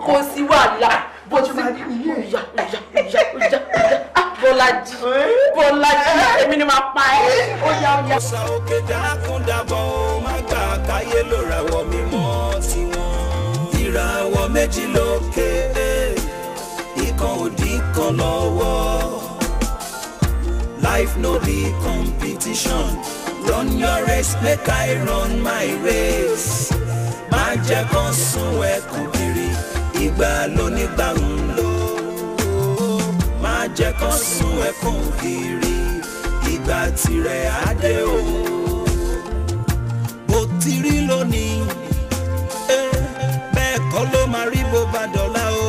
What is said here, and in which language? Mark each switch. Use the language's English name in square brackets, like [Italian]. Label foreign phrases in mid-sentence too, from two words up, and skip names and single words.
[Yoruba] kò sí wàhálà bó ti máa rí nìyẹn. Bọ́lájí èmi ni màá pa ẹ́ ó yá. ọ̀sà òkè dákúndàbọ̀ ó má gbà káyé ló ràwọ̀ mímọ́ tiwọn. ìràwọ̀ méjì lókè ìkan òdì kan lọ́wọ́. [Nigerian Pidgin] life no be competition run your race make I run my race. [Yoruba] má jẹ́ kán sún ẹkùn kiri ìgbà lónígbà ń lò. má jẹ́ kán sún ẹkùn kiri ìgbà tirẹ̀ adé o. bó ti rí lónìí bẹ́ẹ̀ kọ́ ló máa rí bó bá dọ̀la o.